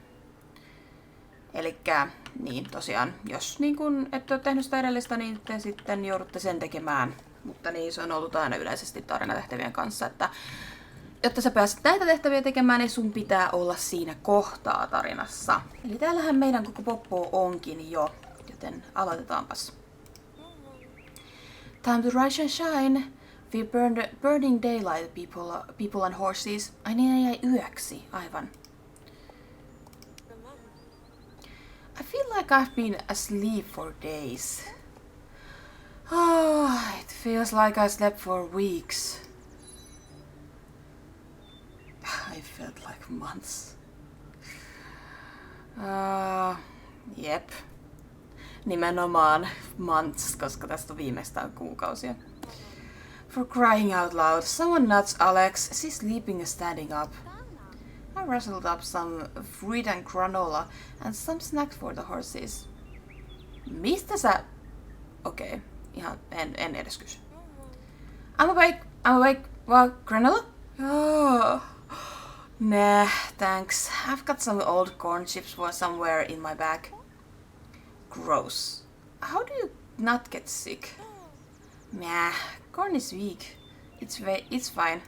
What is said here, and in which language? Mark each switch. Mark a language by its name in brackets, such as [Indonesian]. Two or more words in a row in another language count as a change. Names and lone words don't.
[Finnish] Elikkä niin tosiaan, jos niin kun ette ole tehnyt sitä edellistä, niin te sitten joudutte sen tekemään. Mutta niin se on ollut aina yleisesti tarinatehtävien kanssa, että jotta sä pääset näitä tehtäviä tekemään, niin sun pitää olla siinä kohtaa tarinassa. Eli täällähän meidän koko poppo onkin jo, joten aloitetaanpas. [English] Time to rise and shine. We burning daylight, people and horses. [Finnish] Ai niin, jäi yöksi, aivan. [English] I feel like I've been asleep for days. Oh, it feels like I slept for weeks. I felt like months. [Finnish] Jep. Nimenomaan months, koska tästä on viimeistään kuukausia. [English] For crying out loud, someone nudged Alex. She's sleeping and standing up. I rustled up some fruit and granola and some snacks for the horses. [Finnish] Mistä sä... Okei, ihan en edes kysy. [English] I'm awake. What, granola? Oh. Nah, thanks. I've got some old corn chips somewhere in my bag. Gross. How do you not get sick? Nah, corn is weak. It's fine.